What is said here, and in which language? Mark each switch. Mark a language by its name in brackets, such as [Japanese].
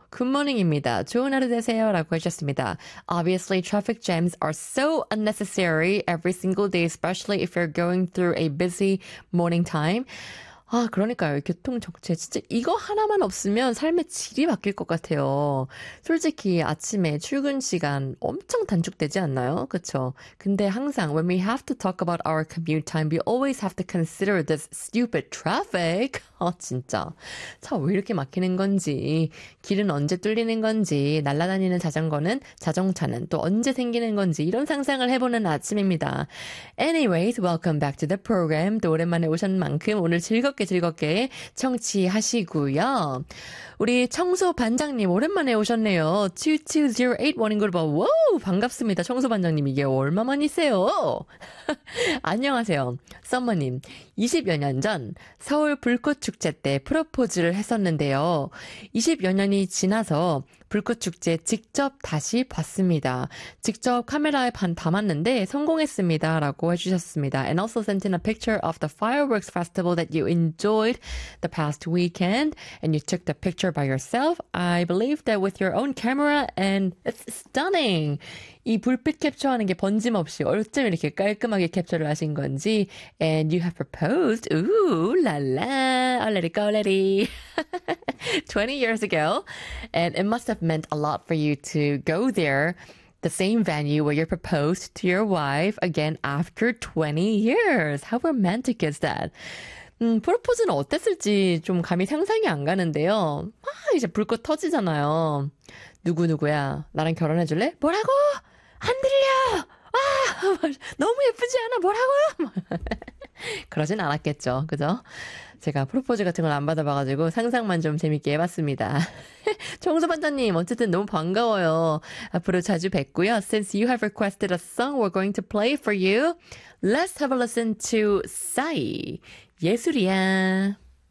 [Korean] 굿모닝입니다. 좋은 하루 되세요. 라고 하셨습니다. [English] Obviously, traffic jams are so unnecessary every single day, especially if you're going through a busy morning time. [Korean] 아, 그러니까요. 교통 정체 진짜 이거 하나만 없으면 삶의 질이 바뀔 것 같아요. 솔직히 아침에 출근 시간 엄청 단축되지 않나요? 그쵸? 근데 항상 [English] when we have to talk about our commute time, we always have to consider this stupid traffic. [Korean] 아, 진짜. 차 왜 이렇게 막히는 건지, 길은 언제 뚫리는 건지, 날아다니는 자전거는, 자동차는 또 언제 생기는 건지 이런 상상을 해보는 아침입니다. [English] Anyways, welcome back to the program. [Korean] 또 오랜만에 오신 만큼 오늘 즐겁게 청취하시고요. 우리 청소 반장님 오랜만에 오셨네요. 2208 Morning Group. 와우, 반갑습니다. 청소 반장님 이게 얼마만이세요? 안녕하세요. 썸머님. 20여 년 전 서울 불꽃축제 때 프로포즈를 했었는데요. 20여 년이 지나서 불꽃축제 직접 다시 봤습니다. 직접 카메라에 담았는데 성공했습니다. 라고 해주셨습니다. [English] And also sent in a picture of the fireworks festival that you enjoyed the past weekend. And you took the picture by yourself. I believe that with your own camera. And it's stunning. [Korean] 이 불빛 캡처하는 게 번짐없이 어쩜 이렇게 깔끔하게 캡처를 하신 건지. [English] And you have proposed. Ooh, la la. I'll let it go, lady. 20 years ago. And it must have meant a lot for you to go there, the same venue where you proposed to your wife again after 20 years. How romantic is that? [Korean] 프로포즈는 어땠을지 좀 감이 상상이 안 가는데요. 아, 이제 불꽃 터지잖아요. 누구누구야? 나랑 결혼해줄래? 뭐라고? 안 들려! 아, 너무 예쁘지 않아? 뭐라고요? 그러진 않았겠죠. 그죠? 제가 프로포즈 같은 걸 안 받아봐가지고 상상만 좀 재밌게 해봤습니다. 청소반장님, 어쨌든 너무 반가워요. 앞으로 자주 뵙고요. [English] Since you have requested a song, we're going to play for you. Let's have a listen to Sai. 예술이야.